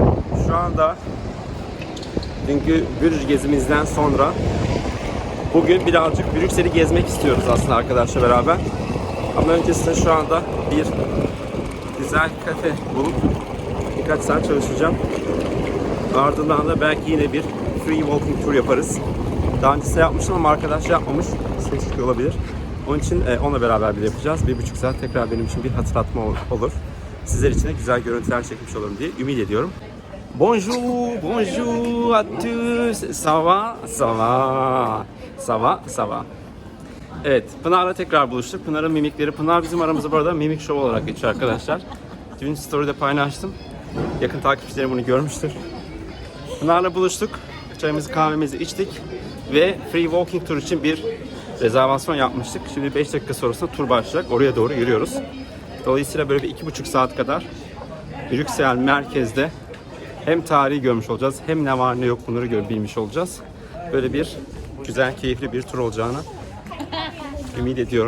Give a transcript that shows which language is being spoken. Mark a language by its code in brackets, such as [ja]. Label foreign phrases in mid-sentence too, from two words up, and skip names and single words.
[tr] Şu anda dünkü Brüj gezimizden sonra bugün birazcık Brüksel'i gezmek istiyoruz aslında arkadaşlar beraber. Ama öncesinde şu anda bir güzel kafe bulup birkaç saat çalışacağım. Ardından da belki yine bir [en] free walking tour [tr] yaparız. Daha öncesinde yapmıştım ama arkadaş yapmamış. Ses çıkıyor olabilir. Onun için onunla beraber bir yapacağız. 1,5 saat tekrar benim için bir hatırlatma olur. Sizler için de güzel görüntüler çekmiş olurum diye ümit ediyorum. [fr] Bonjour à tous. Ça va? Ça va. [tr] Evet, Pınar'la tekrar buluştuk. Pınar'ın mimikleri. Pınar bizim aramızda bu arada mimik show olarak geçiyor arkadaşlar. Dün story'de paylaştım. Yakın takipçilerim bunu görmüştür. Pınar'la buluştuk. Çayımızı kahvemizi içtik. Ve [en] free walking tour [tr] için bir rezervasyon yapmıştık. Şimdi 5 dakika sonrasında tur başlayacak. Oraya doğru yürüyoruz. Dolayısıyla böyle bir 2,5 saat kadar Brüksel merkezde hem tarihi görmüş olacağız, hem ne var ne yok bunları bilmiş olacağız. Böyle bir güzel, keyifli bir tur olacağını ümit ediyorum.